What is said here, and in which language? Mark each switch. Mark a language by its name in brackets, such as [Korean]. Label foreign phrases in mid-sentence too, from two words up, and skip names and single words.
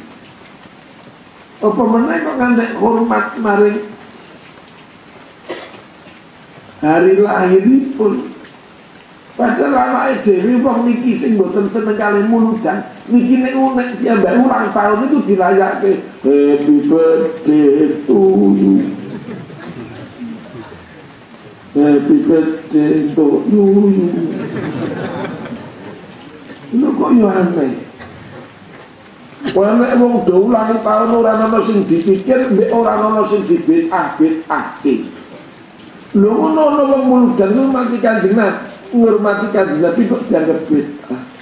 [Javanese] Apa meneh kok ngantek hormat maring hari lahiripun. Padahal anake dhewe wong niki sing mboten seneng kali muludan niki nek piyambake ulang tahun itu dirayake [English] happy birthday to you. Happy birthday to you. [Javanese] Lho kok yo aneh. Nek wong do ulang tahun ora ana sing dipikir, mek ora ana sing dibedake. Lho ngono wong muludan ngurmati Kanjeng Nabi, ngurmati Kanjeng Nabi kok dianggap bid'ah.